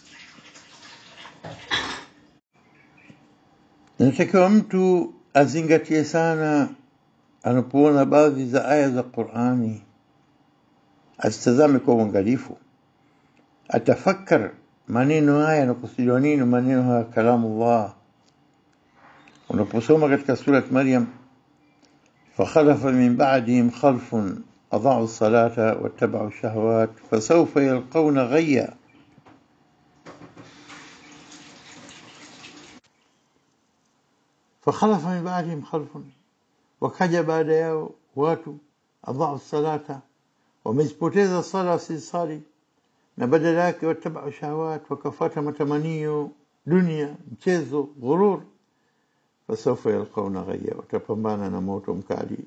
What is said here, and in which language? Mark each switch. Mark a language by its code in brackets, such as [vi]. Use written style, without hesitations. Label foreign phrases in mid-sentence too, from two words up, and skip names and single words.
[sw] Inatakiwa mtu azingatie sana anapoona baadhi za aya za Qur'ani, asitazame kwa uangalifu, atafakar maneno haya yanakusudiwa nini, maneno haya kalamullah. Unaposoma katika sura Maryam, [ar] فخلف من بعدهم خلف أضاعوا الصلاة واتبعوا الشهوات فسوف يلقون غيا. فخلف من بعدهم خلف, [sw] wakaja baada yao watu [ar] أضاعوا الصلاة, [sw] wamezipoteza sala sisali, na badala yake [ar] اتبعوا الشهوات, [sw] wakafuata matamanio dunia, mchezo, ghurur. [ar] فسوف يلقون غيا, [sw] watapambana na moto mkali.